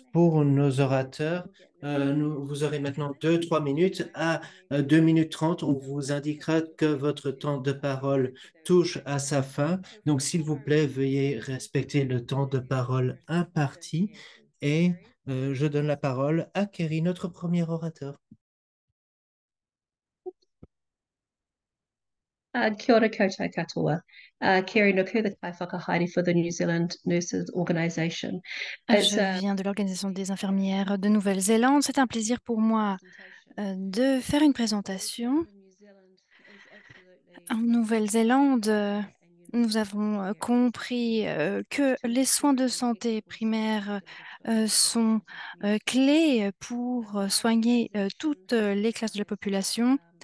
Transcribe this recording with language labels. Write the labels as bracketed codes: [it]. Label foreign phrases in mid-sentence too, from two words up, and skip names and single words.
[fr] Pour nos orateurs, vous aurez maintenant 2-3 minutes à 2 minutes 30, on vous indiquera que votre temps de parole touche à sa fin. Donc, s'il vous plaît, veuillez respecter le temps de parole imparti. Et je donne la parole à Kerry, notre premier orateur. [mi] Kia ora koutou katoa. [en] Kerry Nuku, the [mi] Kai Whakahaere [en] for the New Zealand Nurses Organisation. [fr] Je viens de l'Organisation des infirmières de Nouvelle-Zélande. C'est un plaisir pour moi de faire une présentation. En Nouvelle-Zélande, nous avons compris que les soins de santé primaires sont clés pour soigner toutes les classes de la population.